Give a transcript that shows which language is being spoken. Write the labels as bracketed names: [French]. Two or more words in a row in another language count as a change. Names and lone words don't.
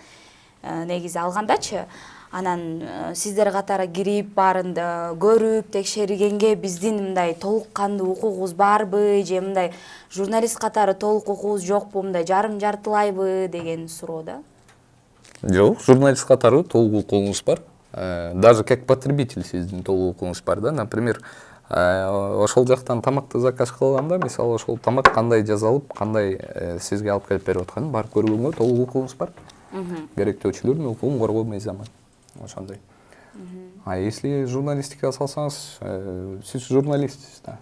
[Kyrgyz] Негизи алгандачы, анан сиздер катары кирип баарынды көрүп текшергенге биздин мындай толук кандуу укугубуз барбы, же мындай журналист катары толук укугубуз жокпу, мындай жарым-жартылайбы деген суроо да. Жок, журналист катары толук укугуңуз бар. [Russian] Даже как потребитель [Kyrgyz] сиздин толук укугуңуз бар да. Например, ошол жактан тамакты заказ кылганда, мисалы ошол тамак кандай жасалып, кандай сизге алып келип берип атканын барып көргөнгө толук укугуңуз бар. Керектөөчүлөрдүн укугун коргоо мыйзамы. Ошондой. Если журналистикага салсаңыз, сиз журналистсиз да.